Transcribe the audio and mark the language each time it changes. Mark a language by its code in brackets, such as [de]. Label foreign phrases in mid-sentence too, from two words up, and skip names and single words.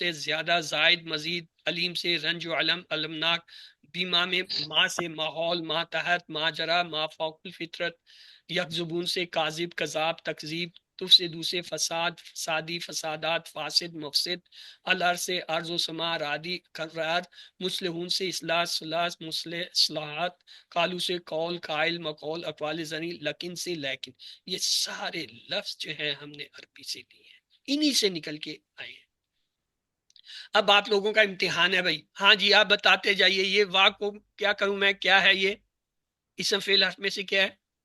[ur] سے زیادہ زائد مزید، علیم سے رنج و علم المناک، بیما میں ماں سے ماحول، ماں تحت ماں جرا ماں فوق الفطرت، یکذبون سے کاذب کذاب تکذیب، تفسدو سے فساد فسادی فسادات فاسد مفسد، الار سے ارض و سما رادی قرار، مسلحون سے اصلاح صلاح مسلح اصلاحات، قالو سے قول قائل مقول اقوال زنی، لکن سے لیکن. یہ سارے لفظ جو ہیں ہم نے عربی سے لیے ہیں، انہی سے نکل کے آئے ہیں. اب آپ لوگوں کا امتحان ہے بھائی. ہاں جی آپ بتاتے جائیے یہ واہ کو کیا کروں میں، کیا ہے یہ اسم فعل حرف میں سے کیا ہے؟